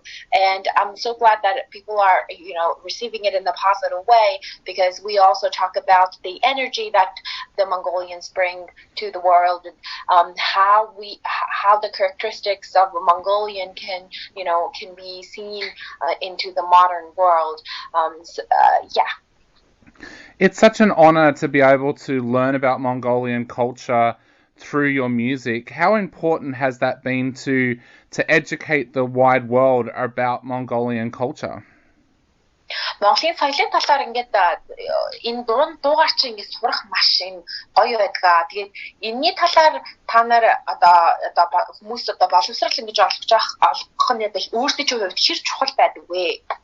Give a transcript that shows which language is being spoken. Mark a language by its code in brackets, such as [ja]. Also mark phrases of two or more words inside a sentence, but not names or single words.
[en] And I'm so glad that people are, receiving it in a positive way, because we also talk about the energy that the Mongolians bring to the world, and how the characteristics of a Mongolian can be seen into the modern world. It's such an honor to be able to learn about Mongolian culture through your music. How important has that been to educate the wide world about Mongolian culture? [mn] Монголын соёлын талаар ингээд энэ дуугаар чинь ингээд сурах маш гоё байдаг. Тэгээд энэний талаар та нар одоо хүмүүс боловсрал ингэж олгох нь өөрсдөө ч хувьд хэр чухал байдаг вэ?